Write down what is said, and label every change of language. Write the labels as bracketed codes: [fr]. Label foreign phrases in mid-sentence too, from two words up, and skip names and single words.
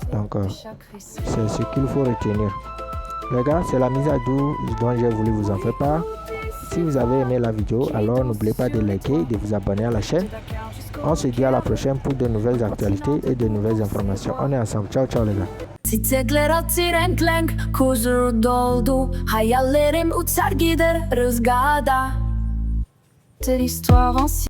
[fr] Donc c'est ce qu'il faut retenir. Les gars, c'est la mise à jour dont j'ai voulu vous en faire part. Si vous avez aimé la vidéo, alors n'oubliez pas de liker et de vous abonner à la chaîne. On se dit à la prochaine pour de nouvelles actualités et de nouvelles informations. On est ensemble. Ciao, ciao les gars. [tr] Çiçekler renk huzur doldu. Hayallerim uçar gider rüzgarda. [fr] Histoire ancienne.